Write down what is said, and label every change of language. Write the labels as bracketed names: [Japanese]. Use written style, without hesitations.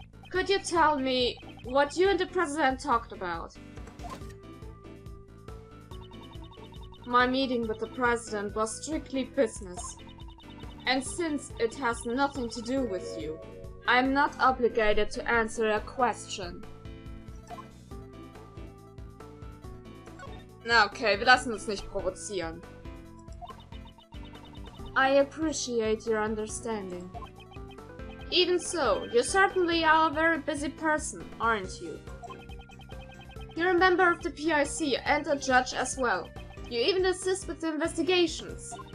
[English] Could you tell me what you and the president talked about? My meeting with the president was strictly business. And since it has nothing to do with you, I'm not obligated to answer a question. [German] Na okay, wir lassen uns nicht provozieren. [English] I appreciate your understanding. Even so, you certainly are a very busy person, aren't you? You're a member of the PIC and a judge as well. You even assist with the investigations.